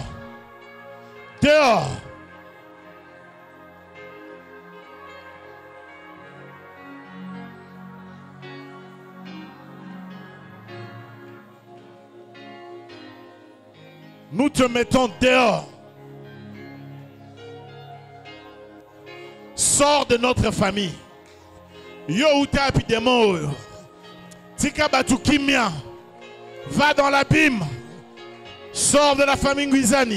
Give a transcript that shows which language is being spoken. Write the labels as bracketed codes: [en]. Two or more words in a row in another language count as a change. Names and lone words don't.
[fr] Dehors. Nous te mettons dehors. Sors de notre famille. [ln] Yo uta epidemo. Tika batu kimia. [fr] Va dans l'abîme. Sors de la famille Nguizani.